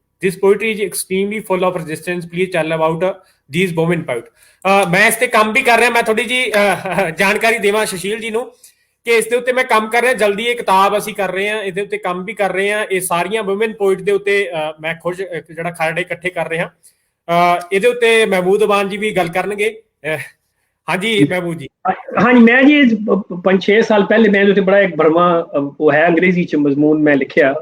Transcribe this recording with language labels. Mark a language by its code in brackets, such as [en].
[en] This poetry is extremely full of resistance. Please tell about these women poets. [pa] मैं इस ते काम भी कर रहा, मैं थोड़ी जी जानकारी देवां सुशील जी ਨੂੰ ਕਿ ਇਸ ਦੇ ਉੱਤੇ ਮੈਂ ਕੰਮ ਕਰ ਰਿਹਾ। ਜਲਦੀ ਇਹ ਕਿਤਾਬ ਅਸੀਂ ਕਰ ਰਹੇ ਹਾਂ, ਇਹਦੇ ਉੱਤੇ ਕੰਮ ਵੀ ਕਰ ਰਹੇ ਹਾਂ। ਇਹ ਸਾਰੀਆਂ ਵੂਮਨ ਪੋਇਟ ਦੇ ਉੱਤੇ ਮੈਂ ਖੁਦ ਜਿਹੜਾ ਖਰੜੇ ਇਕੱਠੇ ਕਰ ਰਿਹਾ। ਇਹਦੇ ਉੱਤੇ ਮਹਿਮੂਦ ਅਬਾਨ ਜੀ ਵੀ ਗੱਲ ਕਰਨਗੇ। ਹਾਂਜੀ ਮਹਿਮੂਦ ਜੀ। ਹਾਂਜੀ, ਮੈਂ ਜੀ 5-6 ਸਾਲ ਪਹਿਲੇ ਮੈਂ ਇਹਦੇ ਉੱਤੇ ਬੜਾ ਇੱਕ ਭਰਵਾਂ ਉਹ ਹੈ ਅੰਗਰੇਜ਼ੀ ਚ ਮਜ਼ਮੂਨ ਮੈਂ ਲਿਖਿਆ।